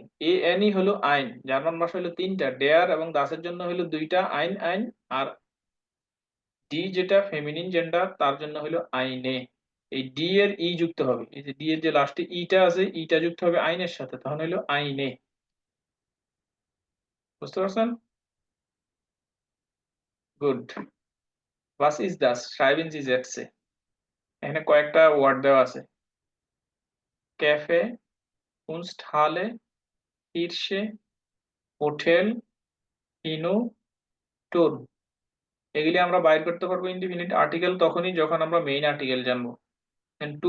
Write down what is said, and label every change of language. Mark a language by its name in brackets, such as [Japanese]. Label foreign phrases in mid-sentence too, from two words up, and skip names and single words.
[Bangla] এ এন ই হলো আইন, জার্মান ভাষা হলো তিনটা, ডেয়ার এবং দাসের জন্য হলো দুইটা আইন আইন, আর ডি যেটা ফেমিনিন জেন্ডার তার জন্য হলো আইনে। এই ডি এর ই যুক্ত হবে, এই যে ডি এর যে লাস্টে ইটা আছে, ইটা যুক্ত হবে আইনের সাথে, তখন হলো আইনে। বুঝতে পারছেন? গুড। [German] was ist das schreiben Sie Sätze। [Bangla] এখানে কয়েকটা ওয়ার্ড দেওয়া আছে, ক্যাফে, কুনস্টহালে, কিরশে, হোটেল, কিনো, টুর। এগুলি আমরা বাইর করতে পারবো [English] indefinite article [Bangla] তখনই যখন আমরা [English] main article [Bangla] জানবো।